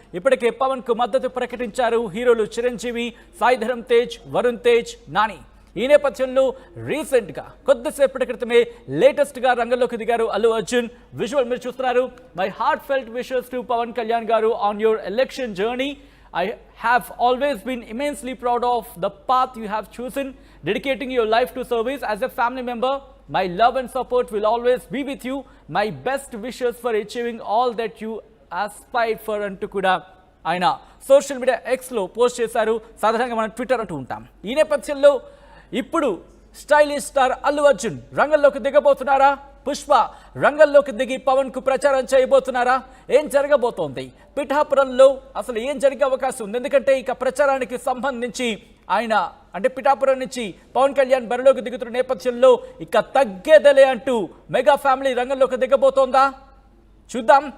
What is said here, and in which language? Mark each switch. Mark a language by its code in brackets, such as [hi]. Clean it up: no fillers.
[te] ఇప్పటికే పవన్ కు మద్దతు ప్రకటించారు హీరోలు చిరంజీవి, సాయి ధరమ్ తేజ్, వరుణ్ తేజ్, నాని. ఈ నేపథ్యంలో రీసెంట్ గా కొద్దిసేపటి క్రితమే లేటెస్ట్ గా రంగంలోకి దిగారు అల్లు అర్జున్. విజువల్ మీరు చూస్తున్నారు. [en] My heartfelt wishes to Pawan Kalyan గారు on your election journey. I have always been immensely proud of the path you have chosen, dedicating your life to service. As a family member, my love and support will always be with you. My best wishes for achieving all that you aspire for [te] అంటూ కూడా ఆయన social media ఎక్స్లో post చేశారు. సాధారణంగా మనం Twitter అంటూ ఉంటాం. ఈ నేపథ్యంలో ఇప్పుడు స్టైలిష్ స్టార్ అల్లు అర్జున్ రంగంలోకి దిగబోతున్నారా? పుష్ప రంగంలోకి దిగి పవన్ కు ప్రచారం చేయబోతున్నారా? ఏం జరగబోతోంది? పిఠాపురంలో అసలు ఏం జరిగే అవకాశం ఉంది? ఎందుకంటే ఇక ప్రచారానికి సంబంధించి ఆయన అంటే పిఠాపురం నుంచి పవన్ కళ్యాణ్ బరిలోకి దిగుతున్న నేపథ్యంలో ఇక తగ్గేదలే అంటూ మెగా ఫ్యామిలీ రంగంలోకి దిగబోతోందా? చూద్దాం.